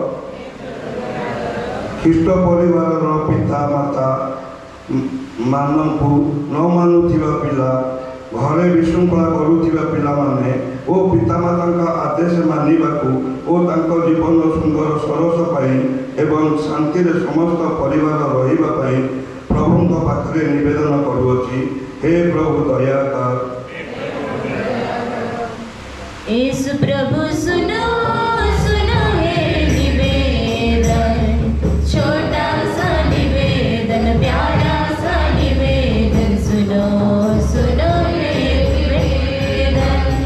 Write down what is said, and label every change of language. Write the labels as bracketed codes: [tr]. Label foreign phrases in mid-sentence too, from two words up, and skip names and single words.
[or] ଖ୍ରୀଷ୍ଟ ପରିବାରର ପିତା ମାତା ମାନଙ୍କୁ ନ ମାନୁଥିବା ପିଲା, ଘରେ ବିଶୃଙ୍ଖଳା କରୁଥିବା ପିଲାମାନେ ଓ ପିତାମାତାଙ୍କ ଆଦେଶ ମାନିବାକୁ ଓ ତାଙ୍କ ଜୀବନ ସୁନ୍ଦର ସରସ ପାଇଁ ଏବଂ ଶାନ୍ତି ସମସ୍ତ ପରିବାର ରହିବା ପାଇଁ ପ୍ରଭୁ ପାଖରେ ନିବେଦନ କରୁଅଛି। हे प्रभु दया कर। [hi] यीशु प्रभु सुनो सुनो हे निवेदन, छोटा सा निवेदन, प्यारा सा निवेदन, सुनो सुनो हे निवेदन।